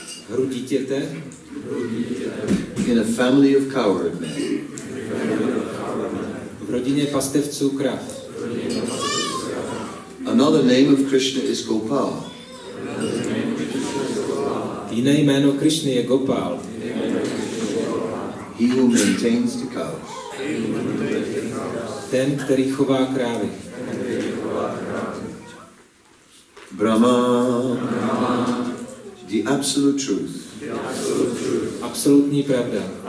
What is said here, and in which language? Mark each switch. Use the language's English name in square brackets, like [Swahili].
[Czech] Hru dítěte. [English] In a family of coward men. [Czech] V rodině pastevců krav. [English] Another name of Krishna is Gopal. [Czech] Jiné jméno Krishny je Gopal. [English] He who maintains the cows. [Czech] Ten, který chová krávy. [English] Brahma, the absolute truth. [Czech] Absolutní pravda.